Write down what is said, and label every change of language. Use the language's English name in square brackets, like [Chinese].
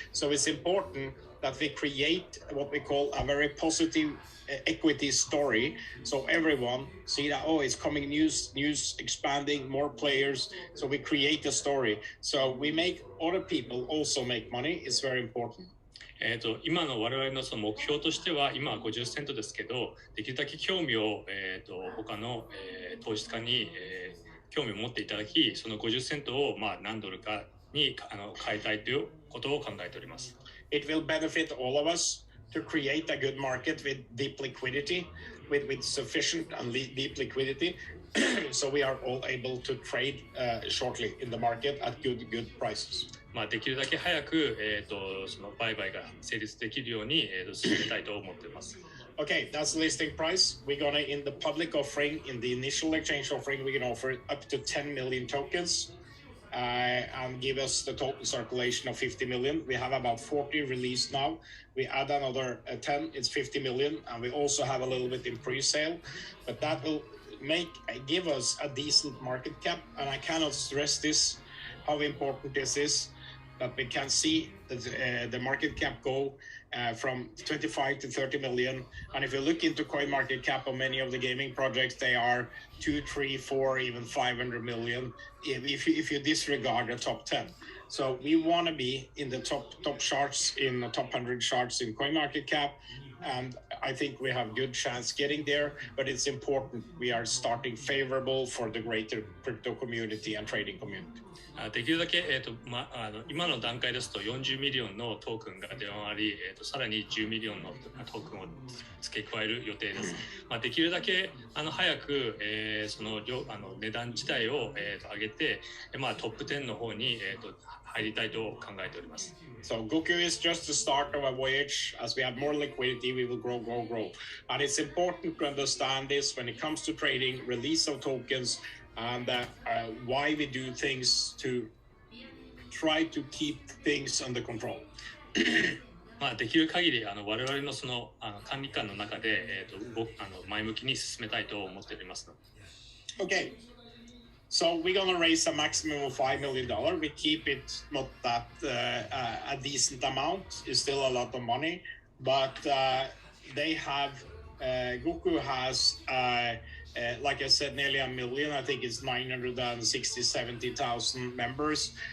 [English] So it's important that we create what we call a very positive equity story, so everyone see that, oh, it's coming, news expanding, more players, so we create a story, so we make other people also make money. It's very important. [Japanese] 今の我々のその目標としては今は50セントですけど、できるだけ興味を、他の、投資家に、興味を持っていただき、その50セントを、何ドルかに変えたいということを考えております。 [English] It will benefit all of us to create a good market with deep liquidity, with sufficient and deep liquidity, so we are all able to trade shortly in the market at good prices. [Japanese] できるだけ早く、その売買が成立できるように、進めたいと思っています。 [English] Okay, that's the listing price. We're gonna, in the public offering, in the initial exchange offering, we can offer up to 10 million tokens. And give us the total circulation of 50 million. We have about 40 released now. We add another 10, it's 50 million, and we also have a little bit in pre-sale, but that will give us a decent market cap. And I cannot stress this, how important this is, that we can see that the market cap go from 25 to 30 million. And if you look into coin market cap of many of the gaming projects, they are 2, 3, 4, even 500 million if you disregard the top 10. So we want to be in the top charts, in the top 100 charts in coin market cap. And I think we have good chance getting there, but it's important we are starting favorable for the greater crypto community and trading community. [Japanese] できるだけ、今の段階ですと40ミリオンのトークンが出回り、さらに10ミリオンのトークンを付け加える予定です。できるだけ早く、その値段自体を、上げて、トップ10の方に、入りたいと考えております。 [English] So Goku is just the start of a voyage. As we have more liquidity, we will grow. And it's important to understand this when it comes to trading, release of tokens, and why we do things to try to keep things under control. [Japanese] できる限り我々のその管理官の中で、前向きに進めたいと思っております。 [English] Okay. So we're going to raise a maximum of $5 million. We keep it not that a decent amount. It's still a lot of money, but they have Goku has like I said, nearly a million. I think it's 960,000-70,000 members.